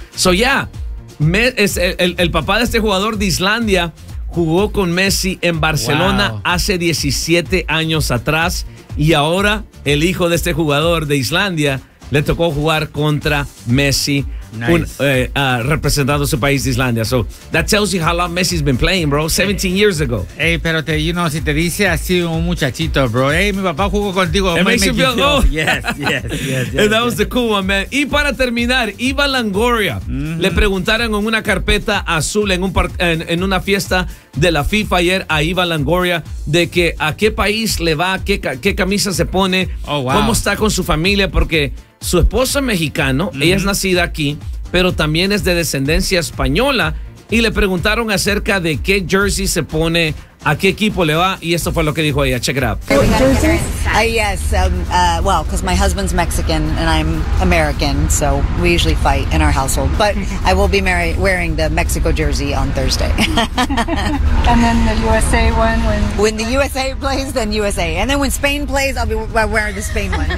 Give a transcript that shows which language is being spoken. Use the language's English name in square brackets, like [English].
[Spanish] So yeah, el papá de este jugador de Islandia jugó con Messi en Barcelona hace 17 años atrás y ahora el hijo de este jugador de Islandia le tocó jugar contra Messi Nice. Representando su país, Islandia. [English] So that tells you how long Messi's been playing, bro. 17 years ago. [Spanish] Hey, pero te, [English] you know, [Spanish] si te dice así un muchachito, bro. Hey, mi papá jugó contigo. [English] It makes you feel old. Yes. And that was the cool one, man. [Spanish] Y para terminar, [English] Eva Longoria. Mm-hmm. [Spanish] Le preguntaron en una carpeta azul en una fiesta de la FIFA ayer a Eva Longoria de que a qué país le va, qué camisa se pone, oh, wow, cómo está con su familia, porque su esposo es mexicano, mm-hmm, ella es nacida aquí, pero también es de descendencia española, y le preguntaron acerca de qué jersey se pone, a qué equipo le va, y esto fue lo que dijo ella. [English] Check it out. Yes, because my husband's Mexican and I'm American, so we usually fight in our household. But I will be wearing the Mexico jersey on Thursday. And then the USA one when the USA plays, then USA. And then when Spain plays, I'll be wearing the Spain one.